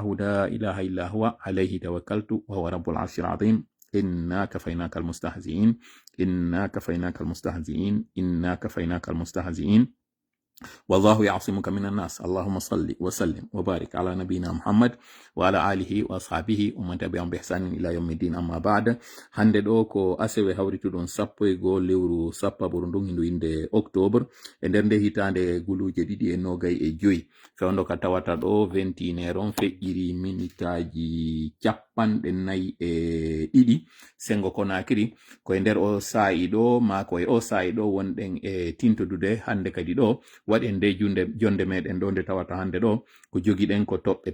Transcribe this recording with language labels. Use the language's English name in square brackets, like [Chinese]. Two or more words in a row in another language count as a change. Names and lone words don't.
[Arabic] لا إله إلا هو عليه توكلت وهو رب العرش العظيم إنا كفيناك المستهزئين إنا كفيناك المستهزئين إنا كفيناك المستهزئين والله يعصمك من الناس اللهم صل وسلم وبارك على نبينا محمد وعلى آله وأصحابه ومن تبعهم بإحسان إلى يوم الدين أما بعد [Fula] hande ɗo ko asewe hawrituɗon 1 lewru 10 ɓurndun hindu inde octobre e nder nde hitande guluje 2.25 fewndo ka tawata ɗo 21 on feƴƴiri minitaji 42 sengo konakiri koye nder o sa'i ɗo ma koye o sa'i ɗo wonɗen e tintodude hande kadi ɗo waɗen nde jonde meɗen ɗo nde tawata hande ɗo ko jogiɗen ko toɓɓe